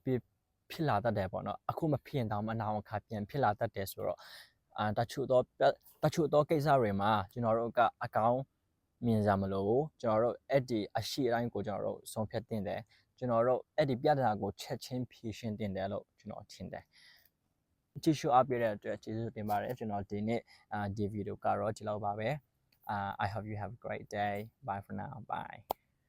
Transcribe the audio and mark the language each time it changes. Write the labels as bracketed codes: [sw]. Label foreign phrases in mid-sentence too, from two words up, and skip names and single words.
[my] ပြီးဖြစ်လာတတ်တယ်ပေါ့နော်အခုမဖြစ်ရင်တောင်မှနောက်အခါပြန်ဖြစ်လာတတ်တယ်ဆိုတော့တချို့တော့ကိစ္စတွေမှာကျွန်တော်တို့ကအကောင်းမြင်ကြမလို့ကျွန်တော်တို့အဲ့ဒီအရှိအတိုင်းကိုကျွန်တော်တို့ဆုံးဖြတ်တင်တယ်ကျွန်တော်တို့အဲ့ဒီပြဿနာကိုချက်ချင်းဖြေရှင်းတင်တယ်လို့ကျွန်တော်ထင်တယ်ကြည့်ရှုအားပေးတဲ့အတွက်ကျေးဇူးတင်ပါတယ်ကျွန်တော်ဒီနေ့ဒီဗီဒီယိုကတော့ဒီလောက်ပါပဲ [en] I hope you have a great day bye for now bye